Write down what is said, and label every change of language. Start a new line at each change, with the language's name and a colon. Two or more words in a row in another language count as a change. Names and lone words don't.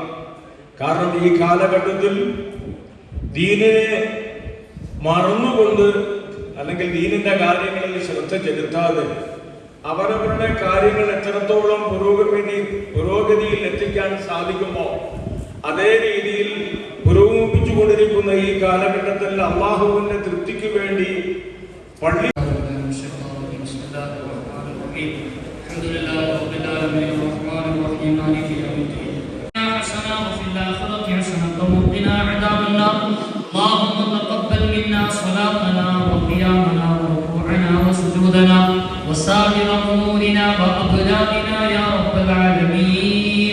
Malayalam: കാരണം ഈ കാലഘട്ടത്തിൽ ദീനിനെ മറന്നുകൊണ്ട്, അല്ലെങ്കിൽ ദീനിന്റെ കാര്യങ്ങളിൽ ശ്രദ്ധ ചെലുത്താതെ അവരവരുടെ കാര്യങ്ങൾ എത്രത്തോളം പുരോഗതിയിൽ എത്തിക്കാൻ സാധിക്കുമോ അതേ രീതിയിൽ പുരോഗമിച്ചുകൊണ്ടിരിക്കുന്ന ഈ കാലഘട്ടത്തിൽ അള്ളാഹുവിന്റെ തൃപ്തിക്ക് വേണ്ടി പള്ളി
Arabic: اللهم تقبل منا صلاتنا وقيامنا وركوعنا وسجودنا وسائر امورنا وابداننا يا رب العالمين.